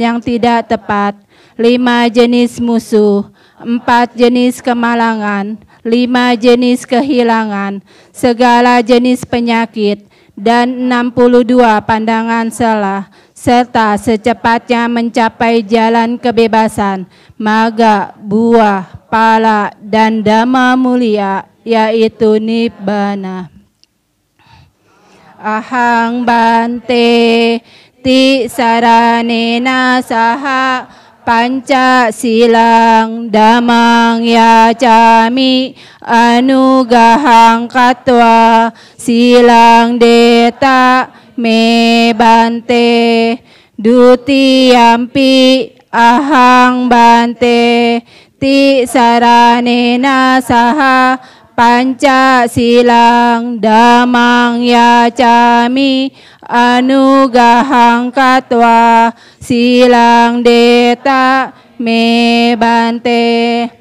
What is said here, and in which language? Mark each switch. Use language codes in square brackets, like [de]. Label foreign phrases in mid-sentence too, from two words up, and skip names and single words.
[id] yang tidak tepat, 5 jenis musuh, 4 jenis kemalangan, 5 jenis kehilangan, segala jenis penyakit, dan 62 pandangan salah, serta secepatnya mencapai jalan kebebasan, maga, buah, pala, dan dhamma mulia, yaitu nibbana. [pi] Ahang Bante Tisaranena saha Pancasilang damang yacami anugahang katwa silang deta me Bante dutiyampi ahang Bante tisaranena saha Pancasilang damang yacami anugahang katwa silang deta me Bante